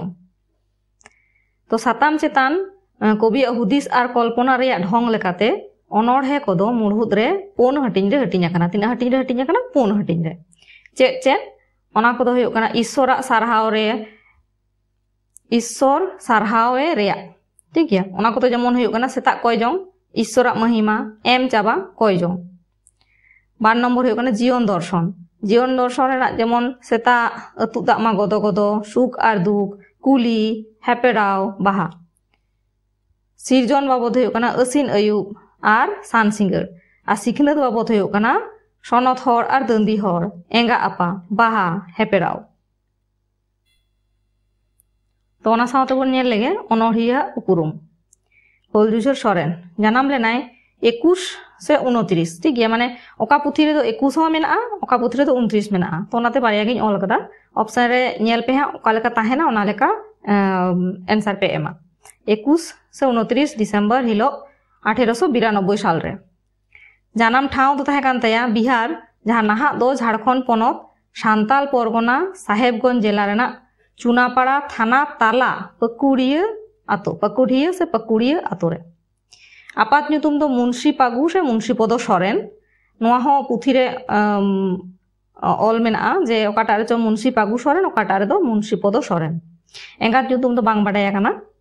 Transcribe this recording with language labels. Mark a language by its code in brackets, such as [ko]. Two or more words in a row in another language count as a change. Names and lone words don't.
[sat] तो साताम चेतान कवि हुदिस आर कल्पना रे ढंग लेकाते अनोढ़े कोदो मुढ़ुत रे पुन हटिंग रे हटिंग आकना तीना हटिंग रे हटिंग आकना पुन हटिंग रे चेद चेद ओना कोदो हुयो कना ईश्वरा सारहाव रे ईश्वर सारहावे रे ठीक गया ओना कोदो जेमन हुयो कना सेता कयजों ईश्वरा महिमा एम चाबा कयजों। 2 नम्बर हुयो कना जीवन दर्शन रे जेमन सेता अतु दाग मा गदो गदो सुख आर दुख कुली हेपेराव बाहा सिरजन बाबद हुयो कना असिन अयुब आर सान सिंगड़ आर सिखनत बाबद हुयो कना सनत हर आर दंदी हर एंगा आपा बाहा हेपेराव। तो ओना सावते बोन नेल लेगे अनोढ़िया उपरुम पाउल सोरेन जानाम लेनाय 21 से 29 ठीक गया माने ओका पुथी रे दो 21 हो मेना ओका पुथी रे दो 29 मेना तो ओनाते बारिया गिन ऑल कदा ऑप्शन रे नेल पे हा ओका लेका ताहेना ओना लेका आंसर पे एमा 21 से 29 दिसंबर हिलो 1892 साल रे जानाम ठाव दो ताहे कान तया बिहार जहां नाहा दो झारखंड पोनत सांताल परगना साहेबगंज जिला रेना चुनापाड़ा थाना ताला पकुड़िया से पकुड़िया आतो रे आपात ᱧᱩᱛᱩᱢ दो मुंशी पागु से मुंशी पदो सोरेन नोआ हो पुथी रे ऑल मेना जे ओकाटा रे चो मुंशी पागु सोरेन ओकाटा रे दो मुंशी पदो सोरेन एंगात ᱧᱩᱛᱩᱢ दो बांग बाडाया काना।